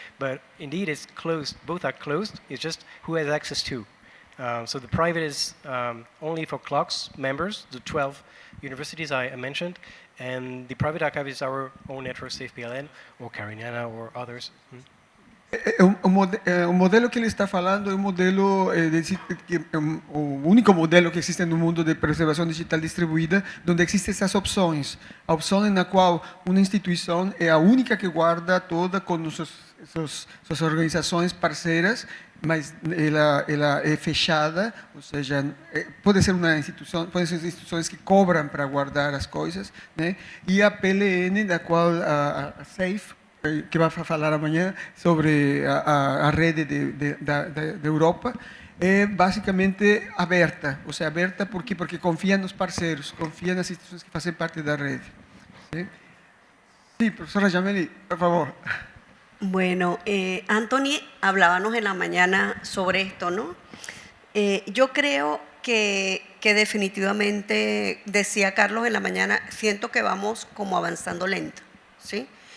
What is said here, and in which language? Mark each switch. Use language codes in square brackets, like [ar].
[en] But indeed, it's closed. Both are closed. It's just who has access to. So the private is only for clocks members, the 12 universities I mentioned, and the private archive is our own network, SafePLN, or Cariniana, or others. [pt] O modelo que ele está falando é um modelo, o único modelo que existe no mundo de preservação digital distribuída, onde existem essas opções. A opção na qual uma instituição é a única que guarda toda com suas organizações parceiras, mas ela é fechada, ou seja, pode ser uma instituição, podem ser instituições que cobram para guardar as coisas, né? E a PLN, da qual a Safe, que vai falar amanhã sobre a rede da Europa, é basicamente aberta. Ou seja, aberta porque confia nos parceiros, confia nas instituições que fazem parte da rede. Sim, professora Jameli, por favor. [es] Bueno, Anthony, hablábamos en la mañana sobre esto, ¿no? Yo creo que definitivamente, decía Carlos en la mañana, siento que vamos como avanzando lento, ¿sí?